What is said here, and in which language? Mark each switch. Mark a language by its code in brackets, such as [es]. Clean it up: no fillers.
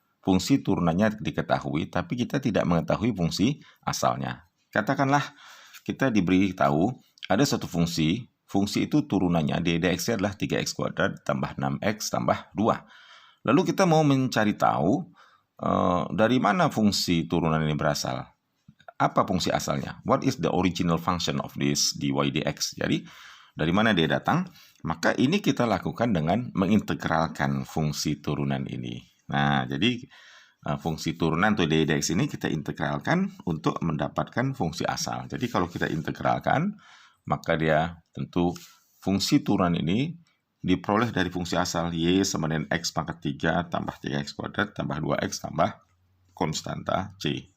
[id] Fungsi turunannya diketahui, tapi kita tidak mengetahui fungsi asalnya. Katakanlah kita diberi tahu ada satu fungsi itu turunannya dy dx adalah 3x kuadrat tambah 6x tambah 2. Lalu kita mau mencari tahu dari mana fungsi turunan ini berasal. Apa fungsi asalnya? [en] What is the original function of this dy dx? [id] Jadi dari mana dia datang? Maka ini kita lakukan dengan mengintegralkan fungsi turunan ini. Nah, jadi fungsi turunan atau dy dx ini kita integralkan untuk mendapatkan fungsi asal. Jadi kalau kita integralkan, maka dia tentu fungsi turunan ini diperoleh dari fungsi asal y sama dengan x pangkat 3 tambah 3x kuadrat tambah 2x tambah konstanta c.